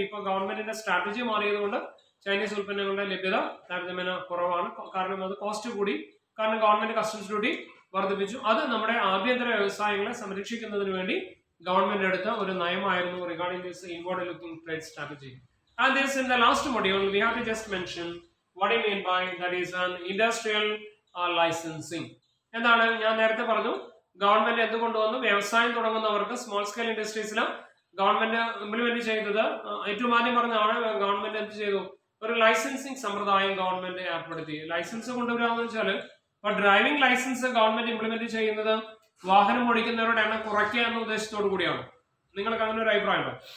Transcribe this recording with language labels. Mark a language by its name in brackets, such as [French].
[Malayalam] ഇപ്പൊ ഗവൺമെന്റിന്റെ strategy മാറിയതുകൊണ്ട് Chinese ഉൽപ്പന്നങ്ങളുടെ ലഭ്യത താരതമ്യേന കുറവാണ്. കാരണം അത് കോസ്റ്റ് കൂടി, കാരണം ഗവൺമെന്റ് കസ്റ്റംസ് ഡ്യൂട്ടി വർദ്ധിപ്പിച്ചു. അത് നമ്മുടെ ആഭ്യന്തര വ്യവസായങ്ങളെ സംരക്ഷിക്കുന്നതിന് വേണ്ടി ഗവൺമെന്റ് എടുത്ത ഒരു നയമായിരുന്നു [English] Regarding this inward looking trade strategy. And this in the last module we have to just mention what I mean by that is an industrial licensing. [Malayalam] എന്താണ് ഞാൻ നേരത്തെ പറഞ്ഞു, ഗവൺമെന്റ് എന്തുകൊണ്ടുവന്നു, വ്യവസായം തുടങ്ങുന്നവർക്ക് സ്മോൾ സ്കെയിൽ ഇൻഡസ്ട്രീസിൽ ഗവൺമെന്റ് ഇംപ്ലിമെന്റ് ചെയ്തത് ഏറ്റവും ആദ്യം പറഞ്ഞാണ് government എന്ത് ചെയ്തു, ഒരു ലൈസൻസിങ് സമ്പ്രദായം ഗവൺമെന്റ് ഏർപ്പെടുത്തി. ലൈസൻസ് കൊണ്ടുവരാമെന്ന് വെച്ചാൽ ഇപ്പൊ ഡ്രൈവിംഗ് ലൈസൻസ് ഗവൺമെന്റ് ഇംപ്ലിമെന്റ് ചെയ്യുന്നത് വാഹനം ഓടിക്കുന്നവരുടെ എണ്ണം കുറയ്ക്കുക എന്ന ഉദ്ദേശത്തോടു കൂടിയാണ്. നിങ്ങൾക്ക് അങ്ങനെ ഒരു അഭിപ്രായമുണ്ടോ?